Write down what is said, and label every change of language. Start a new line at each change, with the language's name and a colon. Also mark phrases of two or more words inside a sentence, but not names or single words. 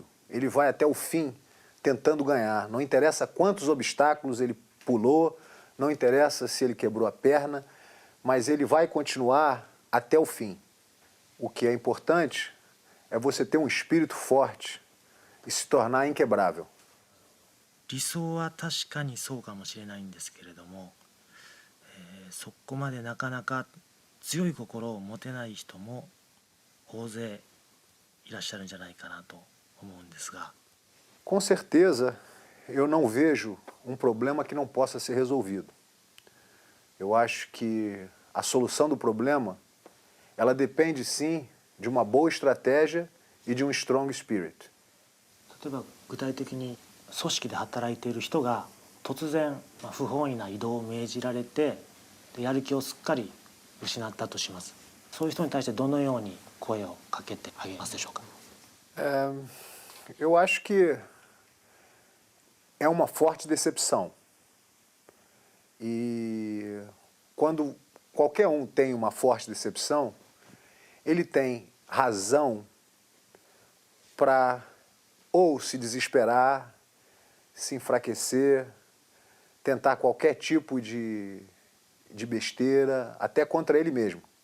Portuguese: Ele vai até o fim tentando ganhar. Não interessa quantos obstáculos ele pulou, não interessa se ele quebrou a perna, mas ele vai continuar até o fim. O que é importante é você ter um espírito forte e se tornar inquebrável.
Japanese: 理想は確かにそうかもしれないんですけれども、そこまでなかなか強い心を持てない人も大勢いらっしゃるんじゃないかなと思うんですが。
Portuguese: Com certeza, eu não vejo um problema que não possa ser resolvido. Eu acho que a solução do problema, ela depende sim de uma boa estratégia e de um
English: strong spirit.
Japanese: 例えば具体的に組織で働いている人が突然不本意な異動を命じられてやる気をすっかり失ったとします。そういう人に対してどのように声をかけてあげますでしょうか。
Portuguese: Eu acho que é uma forte decepção. E quando qualquer um tem uma forte decepção, ele tem razão para ou se desesperar, se enfraquecer, tentar qualquer tipo de besteira, até contra ele mesmo.